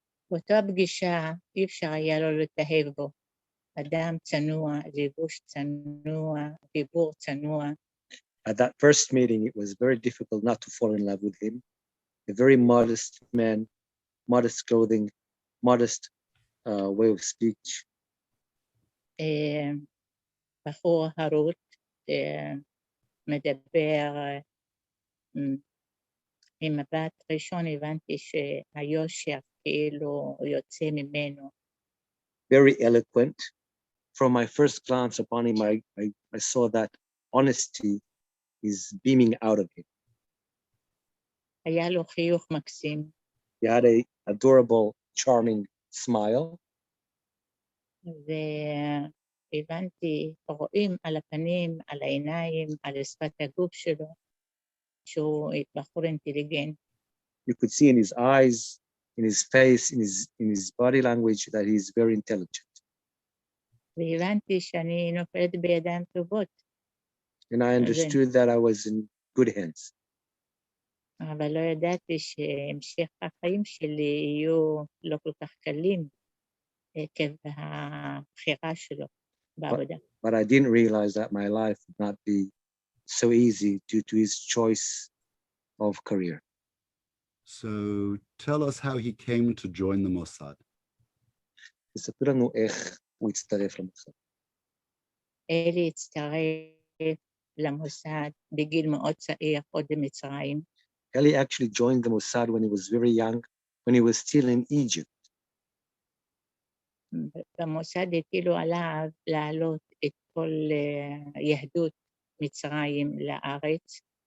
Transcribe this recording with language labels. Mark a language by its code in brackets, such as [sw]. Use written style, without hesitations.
[he] באותה פגישה אי אפשר היה לו להתאהב בו. אדם צנוע, לבוש צנוע, דיבור צנוע. [en] At that first meeting, it was very difficult not to fall in love with him. A very modest man, modest clothing, modest way of speech. [he] בחור הרות, מדבר, ממבט ראשון הבנתי שהיושר כאילו יוצא ממנו. [en] Very eloquent. From my first glance upon him, I saw that honesty is beaming out of him. [he] היה לו חיוך מקסים. [en] He had an adorable, charming smile. [he] והבנתי, רואים על הפנים, על העיניים, על שפת הגוף שלו, שהוא בחור אינטליגנט. [en] You could see in his eyes, in his face, in his body language that he's very intelligent. [he] והבנתי שאני נופלת בידיים טובות. [en] And I understood that I was in good hands. [he] אבל לא ידעתי שהמשך החיים שלי יהיו לא כל כך קלים עקב הבחירה שלו בעבודה. [en] But I didn't realize that my life would not be so easy due to his choice of career. So tell us how he came to join the Mossad. [he] תספר לנו איך הוא הצטרף למוסד. אלי הצטרף למוסד בגיל מאוד צעיר, עוד במצרים. [en] Eli actually joined the Mossad when he was very young, when he was still in Egypt. [he] במוסד הטילו עליו להעלות את כל יהדות מצרים לארץ.